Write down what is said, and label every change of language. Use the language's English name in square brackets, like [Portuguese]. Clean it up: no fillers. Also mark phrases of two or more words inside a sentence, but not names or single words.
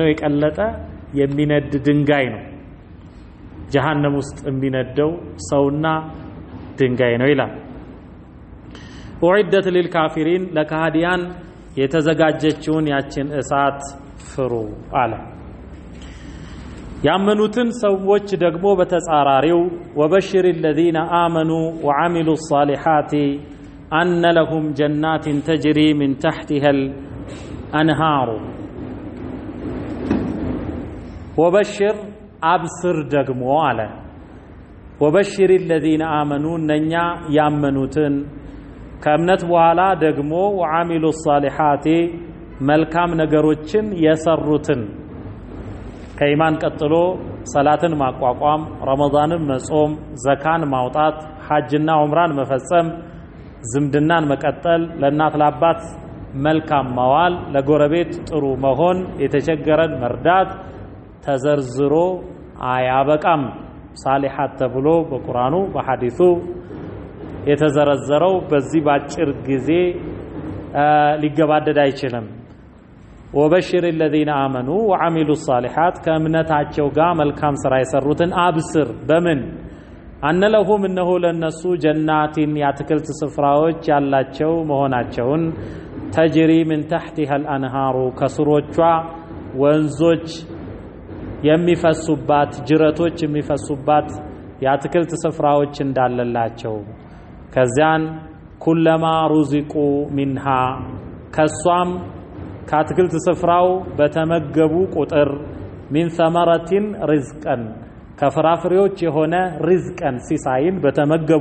[Amharic] የቀለጠ የሚነድ ድንጋይ ነው። ጀሃነም ውስጥ የሚነደው ሰውና ድንጋይ ነው ይላል። [Arabic] أعدت للكافرين [Amharic] ለካህዲያን የተዘጋጀችውን ያችን እሳት ፍሩ አለ። ያመኑትን ሰዎች ደግሞ በተጻራሪው [Arabic] وبشر الذين آمنوا وعملوا الصالحات أن لهم جنات تجري من تحتها الأنهار وبشر أبصر [Amharic] ደግሞ አለ። [Arabic] وبشر الذين آمنوا [Amharic] እነኛ ያመኑትን ከእምነት በኋላ ደግሞ [Arabic] وعملوا الصالحات [Amharic] መልካም ነገሮችን የሰሩትን ከኢማን ቀጥሎ ሰላትን ማቋቋም፣ ረመዳንን መጾም፣ ዘካን ማውጣት፣ ሐጅና ዑምራን መፈጸም፣ ዝምድናን መቀጠል፣ ለእናት ለአባት መልካም መዋል፣ ለጎረቤት ጥሩ መሆን፣ የተቸገረን መርዳት ተዘርዝሮ አያበቃም። ሳሊሓት ተብሎ በቁርአኑ በሐዲሱ የተዘረዘረው በዚህ ባጭር ጊዜ ሊገባደድ አይችልም። [Arabic] وبشر الذين آمنوا وعملوا الصالحات [Amharic] ከእምነታቸው ጋር መልካም ስራ የሰሩትን አብስር በምን [Arabic] أن لهم [Amharic] እነሆ ለነሱ ጀናቲን ያትክልት ስፍራዎች ያላቸው መሆናቸውን [Arabic] تجري من تحتها الأنهار [Amharic] ከስሮቿ ወንዞች የሚፈሱባት ጅረቶች የሚፈሱባት ያትክልት ስፍራዎች እንዳለላቸው ከዚያን [Arabic] كلما رزقوا منها [Amharic] ከሷም ከአትክልት ስፍራው በተመገቡ ቁጥር [Arabic] من ثمرة رزقا [Amharic] ከፍራፍሬዎች የሆነ ሪዝቀን ሲሳይን በተመገቡ